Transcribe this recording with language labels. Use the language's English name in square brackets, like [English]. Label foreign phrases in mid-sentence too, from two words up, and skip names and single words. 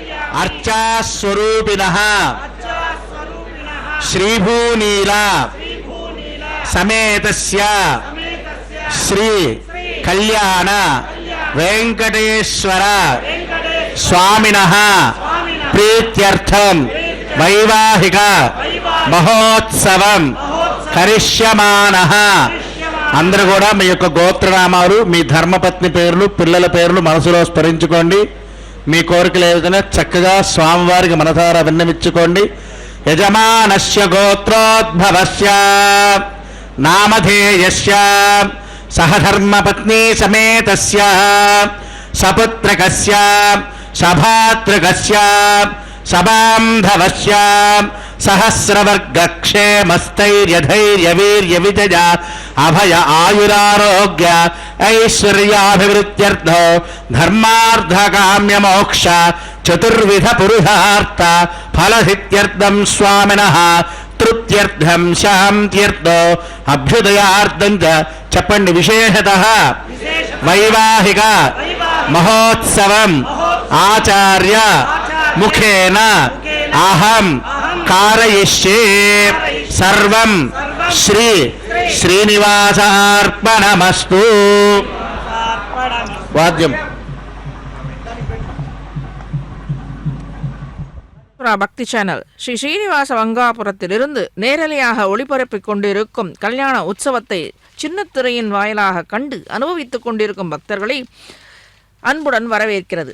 [Sanskrit] अर्चास्वरूपिणः श्रीभूनील समेतस्य श्री कल्याण वेंकटेश्वर स्वामिनः प्रीत्यर्थं वैवाहिक महोत्सवं करिष्यमानः। [Telugu] అందరూ కూడా మీ యొక్క గోత్రనామాలు, మీ ధర్మపత్ని పేర్లు, పిల్లల పేర్లు మనసులో స్మరించుకోండి. మీ కోరికలు ఏదైనా చక్కగా స్వామివారికి మనసారా విన్నవించుకోండి. [Sanskrit] యజమానస్య గోత్రోద్భవస్య నామధేయస్య సహధర్మపత్ని సమేతస్య సపుత్రకస్య సభాతృకస్య సబాంధవస్య सहस्रवर्गक्षेमस्थैर्यधैर्यवीर्यविजय अभय आयुरारोग्य ऐश्वर्याभिवृद्ध्यर्थो धर्मार्थकाम्यमोक्ष चतुर्विध पुरुषार्थ फलसिद्ध्यर्थं स्वामिनः तृप्त्यर्थं शान्त्यर्थो अभ्युदयार्थं च చెప్పండి. విశేషతః వైవాహిక మహోత్సవం ఆచార్య ముఖేన అహం कारयिष्ये सर्वं श्री श्रीनिवासार्पणमस्तु. वाद्यम [Tamil] பக்தி சேனல் ஸ்ரீ ஸ்ரீனிவாச வங்காபுரத்திலிருந்து நேரலையாக ஒளிபரப்பிக் கொண்டிருக்கும் கல்யாண உற்சவத்தை சின்னத்திரையின் வாயிலாக கண்டு அனுபவித்துக் கொண்டிருக்கும் பக்தர்களை அன்புடன் வரவேற்கிறது.